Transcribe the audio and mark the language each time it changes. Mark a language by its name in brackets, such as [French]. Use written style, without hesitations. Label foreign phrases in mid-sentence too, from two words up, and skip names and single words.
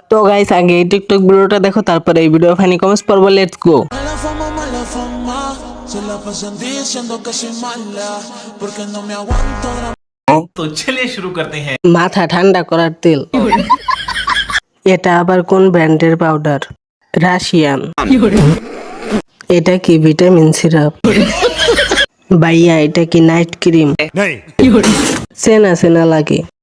[Bangla] তো গাইস আগে এই টিকটক ভিডিওটা দেখো, তারপরে এই ভিডিও [English] funny comments [Bangla] পড়বো। [English] let's go. [Spanish] Mala fama, se la pasan diciendo que soy mala, porque no me aguanto la... [Hindi] तो चलिए शुरू करते हैं। [Bangla] মাথা ঠান্ডা করার তেল। এটা আবার কোন ব্র্যান্ডের পাউডার? রাশিয়ান। এটা কি [English] vitamin syrup? [Bangla] ভাইয়া এটা কি [English] night cream? [Bangla] সেনা সেনা লাগে।